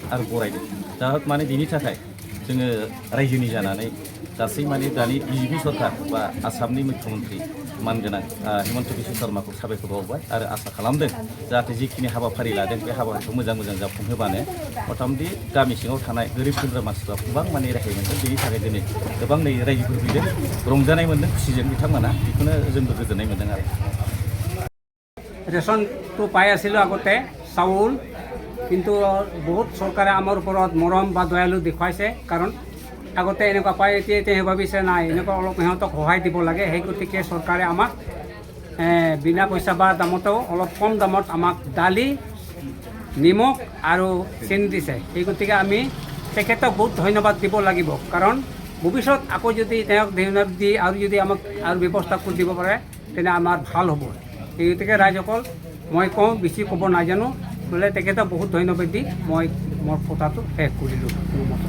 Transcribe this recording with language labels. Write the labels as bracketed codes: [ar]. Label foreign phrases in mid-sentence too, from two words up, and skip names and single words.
[brx] आरो बरायदों दा माने बेनि थाखाय जोङो रायजोनि जानानै गासै माने दानि बिजेपि सरकार बा आसामनि मुख्यमन्त्रि मानगोनां हिमन्त बिश्व शर्माखौ साबायखर बावबाय आरो आसा खालामदों जाहाथे जिखिनि हाबाफारि लादों बे हाबाफारिखौ मोजां जाफुंहोबानो मथामथि गामि सिङाव थानाय गोरिब गुन्द्रा मानसिफ्रा गोबां माने रेहाय मोनदों बेनि थाखाय दिनै गोबां नै रायजोफोर फैदों रंजानाय मोनदों खुसिजों बिथांमोना बेखौनो जोंबो गोजोननाय मोनदों आरो [as] ৰেচনটো পাই আছিলোঁ আগতে চাউল কিন্তু বহুত চৰকাৰে আমাৰ ওপৰত মৰম বা দয়ালু দেখুৱাইছে কাৰণ আগতে এনেকুৱা পায় এতিয়া ভাবিছে নাই এনেকুৱা অলপ সিহঁতক সহায় দিব লাগে সেই গতিকে চৰকাৰে আমাক বিনা পইচা বা দামতো অলপ কম দামত আমাক দালি নিমখ আৰু চেনি দিছে সেই গতিকে আমি তেখেতক বহুত ধন্যবাদ দিব লাগিব কাৰণ ভৱিষ্যত আকৌ যদি তেওঁক ধন্যবাদ দি আৰু যদি আমাক আৰু ব্যৱস্থা কৰি দিব পাৰে তেনে আমাৰ ভাল হ'ব এই গতিকে ৰাইজসকল মই কওঁ বেছি ক'ব নাজানো বোলে তেখেতক বহুত ধন্যবাদ দি মই মোৰ কথাটো শেষ কৰিলোঁ।